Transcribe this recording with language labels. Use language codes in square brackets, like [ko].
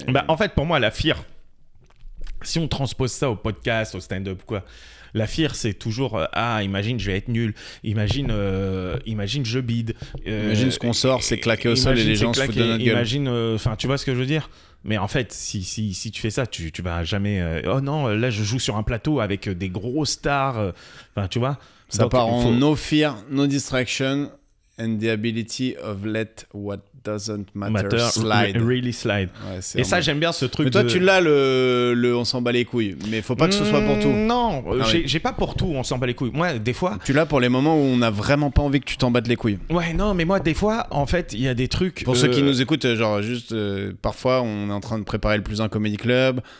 [fr] Bah, en fait, pour moi, la fear, si on transpose ça au podcast, au stand-up, quoi, la fear, c'est toujours imagine, je vais être nul. Imagine, je bide. Imagine ce qu'on sort, c'est claqué au sol et les gens se foutent de notre gueule. Imagine, enfin, tu vois ce que je veux dire? Mais en fait, si tu fais ça, tu vas jamais. Oh non, là, je joue sur un plateau avec des gros stars. Enfin, tu vois. Ça Donc, part en [en] no fear, no distraction, and the ability of let what doesn't matter slide. Really slide. [fr] Ouais, et ça, j'aime bien ce truc. Mais toi, tu l'as le on s'en bat les couilles. Mais faut pas que ce soit pour tout. Non, j'ai pas pour tout, on s'en bat les couilles. Moi, des fois. Tu l'as pour les moments où on n'a vraiment pas envie que tu t'en battes les couilles. Ouais, non, mais moi, des fois, en fait, il y a des trucs. Pour ceux qui nous écoutent, genre, juste, parfois, on est en train de préparer le Plus Un Comedy Club.